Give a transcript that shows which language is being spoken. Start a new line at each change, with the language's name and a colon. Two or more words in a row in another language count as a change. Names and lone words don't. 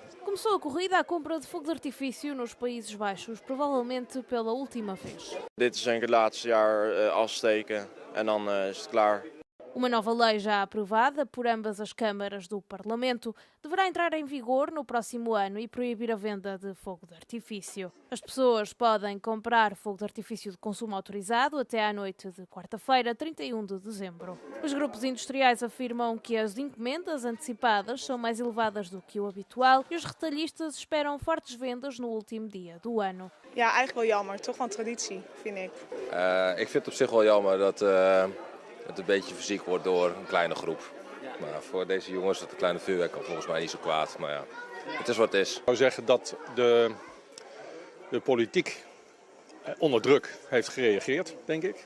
Portuguese: Começou a corrida à compra de fogo de artifício nos Países Baixos, provavelmente pela última vez.
Dutch: Dit is denk ik het laatste jaar afsteken en dan is het klaar.
Portuguese: Uma nova lei já aprovada por ambas as câmaras do Parlamento deverá entrar em vigor no próximo ano e proibir a venda de fogo de artifício. As pessoas podem comprar fogo de artifício de consumo autorizado até à noite de quarta-feira, 31 de dezembro. Os grupos industriais afirmam que as encomendas antecipadas são mais elevadas do que o habitual e os retalhistas esperam fortes vendas no último dia do ano.
Dutch: Ja, eigenlijk wel jammer. Toch wel een traditie, vind ik. Ik vind het op zich wel jammer dat het een beetje fysiek wordt door een kleine groep. Maar voor deze jongens is het een kleine vuurwerk al volgens mij niet zo kwaad. Maar ja, het is wat het is. Ik zou zeggen dat de politiek onder druk heeft gereageerd, denk ik.